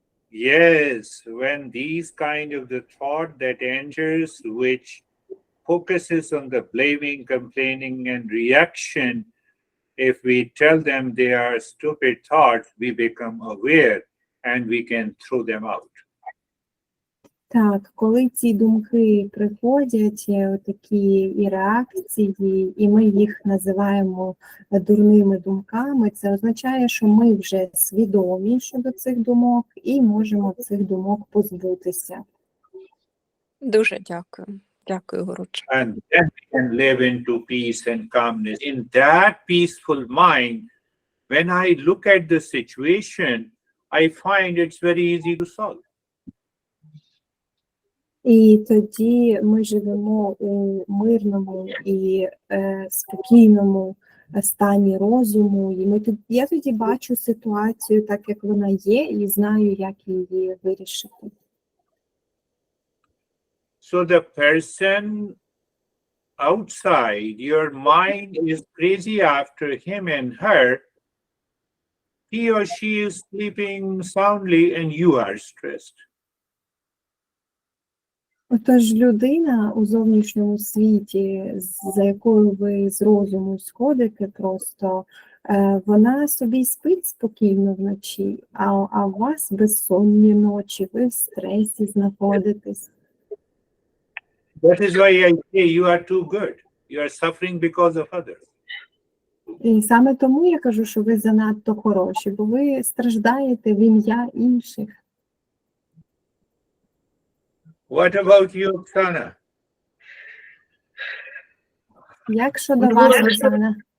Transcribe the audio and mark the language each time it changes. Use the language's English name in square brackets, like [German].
[English] Yes, when these kind of the thought that enters, which focuses on the blaming, complaining, and reaction, if we tell them they are stupid thoughts, we become aware and we can throw them out. [Ukrainian] Так, коли ці думки приходять, такі і реакції, і ми їх називаємо дурними думками, це означає, що ми вже свідомі щодо цих думок і можемо цих думок позбутися. Дуже дякую. Дякую, Горудже. [English] And then we can live into peace and calmness. In that peaceful mind, when I look at the situation, I find it's very easy to solve. [Ukrainian] І тоді ми живемо у мирному і спокійному стані розуму. І я тоді бачу ситуацію так, як вона є, і знаю, як її вирішити. [English] So the person outside, your mind is crazy after him and her. He or she is sleeping soundly and you are stressed. [Ukrainian] Отож, людина у зовнішньому світі, за якою ви з розуму сходите просто, вона собі спить спокійно вночі, а у вас безсонні ночі, ви в стресі знаходитесь. [English] That is why I say you are too good. You are suffering because of others. [Ukrainian] І саме тому я кажу, що ви занадто хороші, бо ви страждаєте в ім'я інших. [English] What about you, Oksana? [Ukrainian] Як щодо вас, Оксана?